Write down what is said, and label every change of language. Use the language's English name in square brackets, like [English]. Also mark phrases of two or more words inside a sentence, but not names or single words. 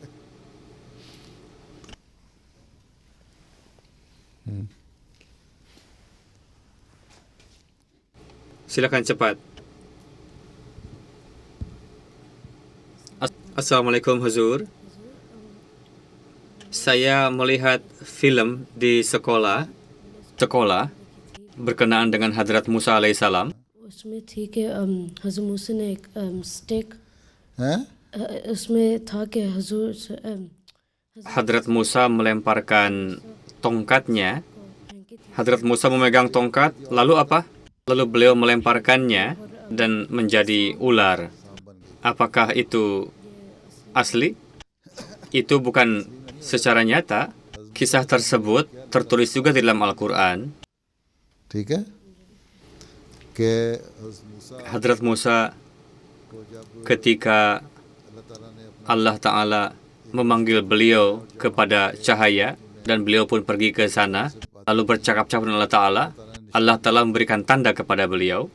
[Indonesian] Silakan cepat. Assalamualaikum Huzur. Saya melihat film di sekolah berkenaan dengan Hadrat Musa alaihissalam. [Hindi] उसमें थी कि हजरत मूसा ने एक स्टिक हैं? उसमें था कि हजूर [Indonesian] Hadrat Musa melemparkan tongkatnya. Hadrat Musa memegang tongkat, lalu apa? Lalu beliau melemparkannya dan menjadi ular. Apakah itu asli? Itu bukan secara nyata. Kisah tersebut tertulis juga di dalam Al-Quran. [Hindi] ठीक है कि [Indonesian] Hadrat Musa ketika Allah Ta'ala memanggil beliau kepada cahaya dan beliau pun pergi ke sana lalu bercakap-cakap dengan Allah Ta'ala memberikan tanda kepada beliau.